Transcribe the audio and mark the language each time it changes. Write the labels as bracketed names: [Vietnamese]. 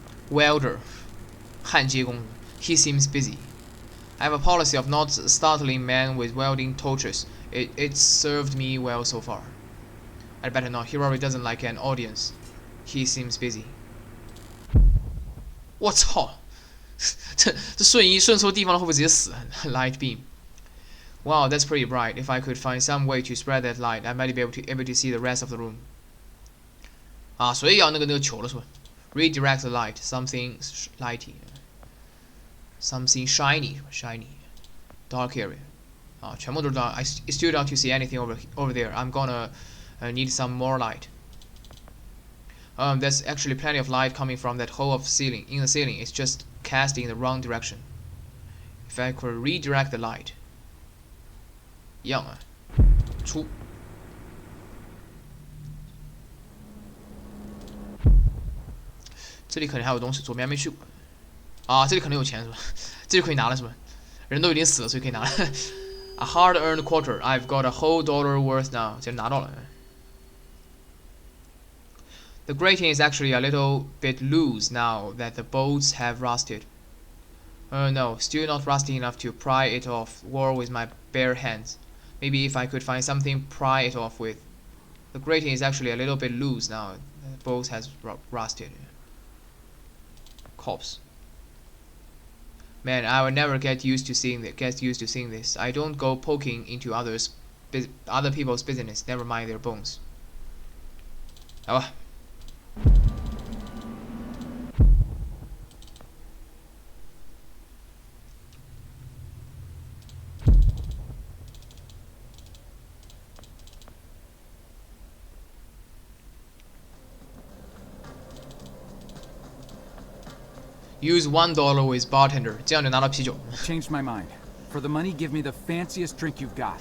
[English] Welder. 焊接工.He seems busy. I have a policy of not startling men with welding torches. It's served me well so far. I'd better not. He probably doesn't like an audience. He seems busy. [Chinese] 我操！这瞬移顺错地方了，会不会直接死 ？ [English] Light beam. Wow, that's pretty bright. If I could find some way to spread that light, I might be able to see the rest of the room. [Chinese] 啊，所以要那个球了是吧 ？ [English] Redirect the light. Something lighty. Something shiny. Dark area. [Chinese] 啊，全部都是 [English] dark. I still don't to see anything over there. I'm gonna need some more light. There's actually plenty of light coming from that hole in the ceiling. It's just cast in the wrong direction. If I could redirect the light. [Chinese] 一样啊，出。这里可能还有东西，左边还没去过。啊，这里可能有钱是吧？这就可以拿了是吧？人都已经死了，所以可以拿了。 [English] A hard-earned quarter. I've got a whole dollar worth now. [Chinese] 这拿到了。 [English] The grating is actually a little bit loose now that the bolts have rusted. No, still not rusty enough to pry it off war with my bare hands. Maybe if I could find something pry it off with. The grating is actually a little bit loose now. The bolt has rusted. Corpse. Man, I will never get used to seeing this. I don't go poking into other people's business. Never mind their bones. [Chinese] 来吧。 [English] Use $1 with bartender， [Chinese] 这样就拿到啤酒。 [English] Changed my mind. For the money, give me the fanciest drink you've got.